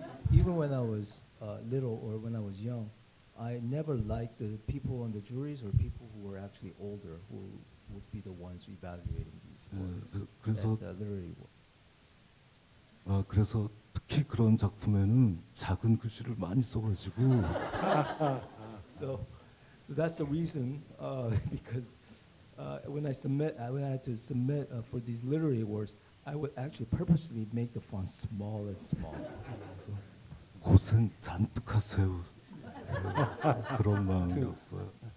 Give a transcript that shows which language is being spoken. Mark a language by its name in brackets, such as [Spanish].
[English] Even when I was little or when I was young, I never liked the people on the juries or people who were actually older who would be the ones evaluating these works. [Korean] 그래서 [English] at the literary award. [Korean] 그래서 특히 그런 작품에는 작은 글씨를 많이 써가지고 [English] So that's the reason because when I had to submit for these literary awards, I would actually purposely make the font small and small. [Korean] 고생 잔뜩 하세요. 그런 마음이었어요.